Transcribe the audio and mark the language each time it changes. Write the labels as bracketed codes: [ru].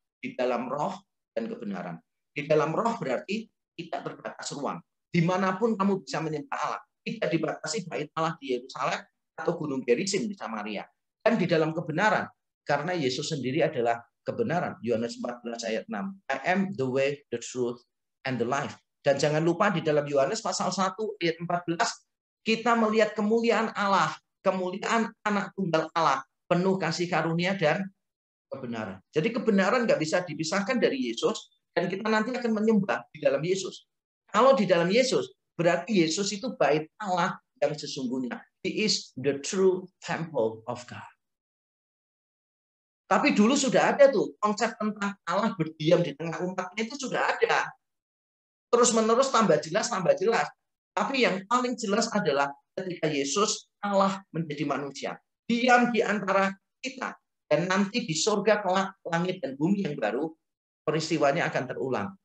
[id] Di dalam roh dan kebenaran. Di dalam roh berarti tidak terbatas ruang. Dimanapun kamu bisa menyembah Allah. Tidak dibatasi bait Allah di Yerusalem atau Gunung Gerizim di Samaria. Dan di dalam kebenaran. Karena Yesus sendiri adalah kebenaran. Yohanes 14 ayat 6. [en] I am the way, the truth, and the life. [id] Dan jangan lupa di dalam Yohanes pasal 1 ayat 14, kita melihat kemuliaan Allah, kemuliaan anak tunggal Allah, penuh kasih karunia dan kebenaran. Jadi kebenaran nggak bisa dipisahkan dari Yesus, dan kita nanti akan menyembah di dalam Yesus. Kalau di dalam Yesus, berarti Yesus itu bait Allah yang sesungguhnya. [en] He is the true temple of God. [id] Tapi dulu sudah ada tuh konsep tentang Allah berdiam di tengah umatnya, itu sudah ada. Terus-menerus tambah jelas, tambah jelas. Tapi yang paling jelas adalah ketika Yesus Allah menjadi manusia. Diam di antara kita. Dan nanti di surga kelak langit dan bumi yang baru, peristiwanya akan terulang.